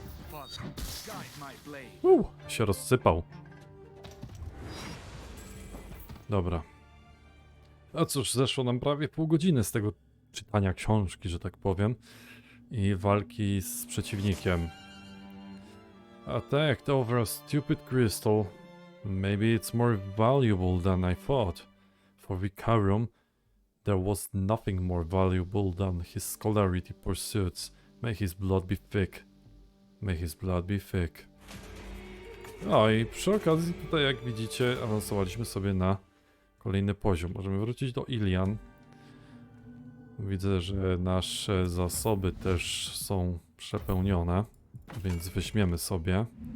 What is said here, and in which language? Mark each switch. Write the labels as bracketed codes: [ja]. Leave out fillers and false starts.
[en] Father, guide my blade. [pl] Się rozsypał. Dobra. A cóż, zeszło nam prawie pół godziny z tego czytania książki, że tak powiem. I walki z przeciwnikiem. [en] Attacked over a stupid crystal. Maybe it's more valuable than I thought. For Vikarum'a, there was nothing more valuable than his scholarly pursuits. May his blood be thick. May his blood be thick. [pl] No i przy okazji tutaj, jak widzicie, awansowaliśmy sobie na kolejny poziom. Możemy wrócić do Ilian. Widzę, że nasze zasoby też są przepełnione, więc weźmiemy sobie.